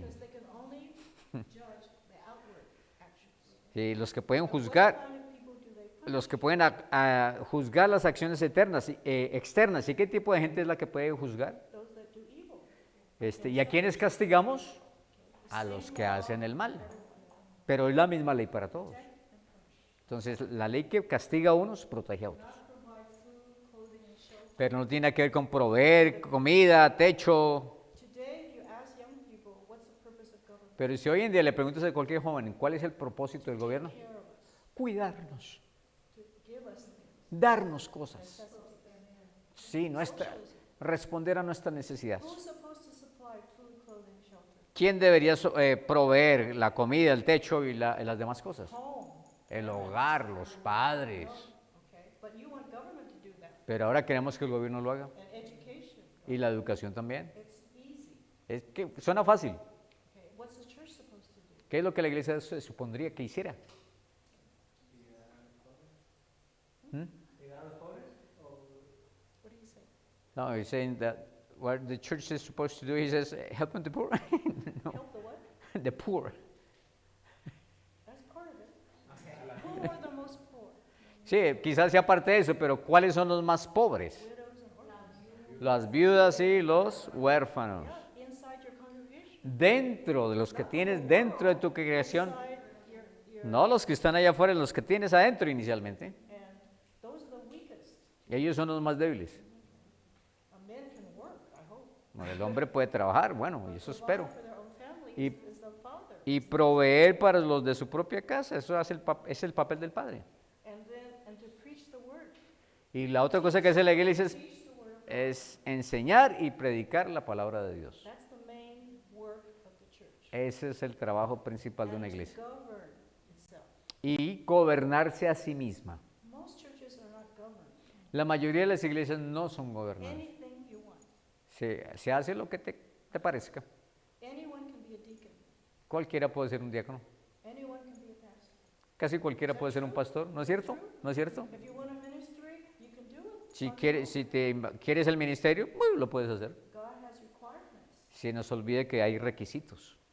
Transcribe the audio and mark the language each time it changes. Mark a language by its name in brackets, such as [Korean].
[English] Because they can only judge the outward actions. [Spanish] Sí, los que pueden [English] What [Spanish] juzgar, [English] kind of people do they punish? [Spanish] los que pueden juzgar las acciones externas. ¿Y qué tipo de gente es la que puede juzgar? [English] Those that do evil. [Spanish] ¿Y a quiénes castigamos? A los que hacen el mal. Pero es la misma ley para todos. Entonces, la ley que castiga a unos protege a otros. [English] Not provide food, clothing, and shelter. [Spanish] Pero no tiene que ver con proveer comida, techo. [English] Today, you ask young people, what's the purpose of government? [Spanish] Pero si hoy en día le preguntas a cualquier joven, ¿cuál es el propósito del gobierno? [English] Care of us, [Spanish] Cuidarnos, [English] to give us things. [Spanish] darnos cosas. [English] Necessities. [Spanish] Sí, responder a nuestras necesidades. [English] Who's supposed to supply food, clothing, and shelter? [Spanish] ¿Quién debería proveer la comida, el techo y las demás cosas? [English] Home. [Spanish] El hogar, los padres. [English] Okay, but you want government to do that. [Spanish] Pero ahora queremos que el gobierno lo haga. [English] And education. [Spanish] Y la educación también. [English] It's easy. [Spanish] Es que suena fácil. [English] Okay, what's the church supposed to do? [Spanish] ¿Qué es lo que la iglesia se supondría que hiciera? ¿Mm? [English] What do you say? No, he's saying that what the church is supposed to do, he says, helping the poor. [Spanish] No, [English] Help the what? the poor. That's part of it. Who are the most poor? [Spanish] Sí, quizás sea parte de eso, pero ¿cuáles son los más pobres? [English] Widows and orphans. [Spanish] Las viudas y los huérfanos. [English] Yeah, inside your congregation. [Spanish] Dentro de los que tienes dentro de tu congregación, [English] Inside your [Spanish] no los que están allá afuera, los que tienes adentro inicialmente. [English] and those are the weakest. [Spanish] Ellos son los más débiles. [English] A man can work, I hope. [Spanish] Bueno, el hombre puede trabajar, bueno, y eso espero. [English] Provide for their own family [Spanish] Y- [English] is the father. [Spanish] Y proveer para los de su propia casa, eso es el papel del padre. [English] And to preach the word. [Spanish] Y la otra cosa que hace la iglesia [English] Teach the word. [Spanish] es enseñar y predicar la palabra de Dios. [English] That's the main work of the church. [Spanish] Ese es el trabajo principal de una [English] And to [Spanish] iglesia. [English] govern itself. [Spanish] Y gobernarse a sí misma. [English] Most churches are not governed. [Spanish] La mayoría de las iglesias no son gobernadas. [English] Anything you want. [Spanish] Se hace lo que te parezca. [English] Anyone can be a deacon. [Spanish] Cualquiera puede ser un diácono. [English] Anyone can be a pastor. [Spanish] Casi cualquiera puede ser un pastor, ¿no es cierto? ¿No es cierto? [English] If you want a ministry, you can do it. [Spanish] Si quieres el ministerio, bueno, lo puedes hacer. [English] God has requirements, [Spanish] Se nos olvide que hay requisitos,